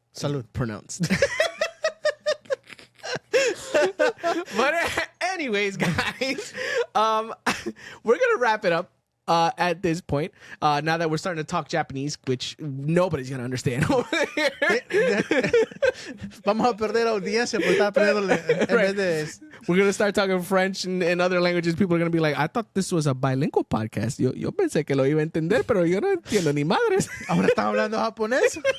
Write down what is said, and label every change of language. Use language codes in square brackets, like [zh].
[es] Salud. [en] pronounced. But anyways, guys, we're gonna wrap it up at this point. Now that we're starting to talk Japanese, which nobody's gonna understand over here. [es] Vamos a perder audiencia por estar perdiendo en vez de... [en] We're gonna start talking French and other languages. People are gonna be like, I thought this was a bilingual podcast. [es] Yo pensé que lo iba a entender, pero yo no entiendo ni madres. Ahora están hablando japonés.